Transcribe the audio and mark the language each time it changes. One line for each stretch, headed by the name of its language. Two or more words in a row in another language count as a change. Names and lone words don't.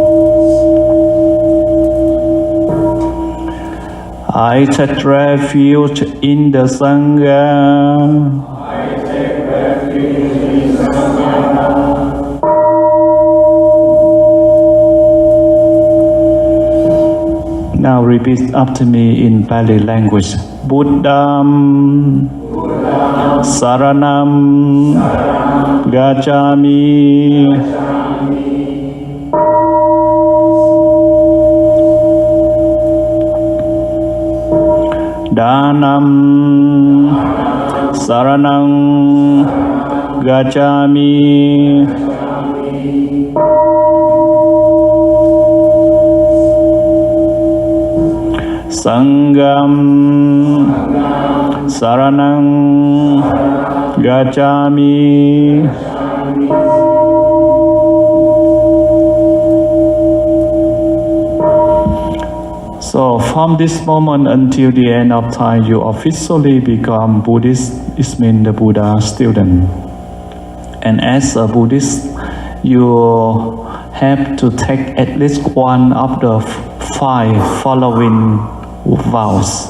English: I take refuge in the Sangha. I take refuge in the Sangha. Now repeat after me in Pali language.
Pali: Buddham, Saranam, Gacchami. Dhanam, Saranam, Gacchami. Sangham, Saranam, Gacchami.
English: So from this moment until the end of time, you officially become Buddhist. It means the Buddha student. And as a Buddhist, you have to take at least one of the 5 following vows.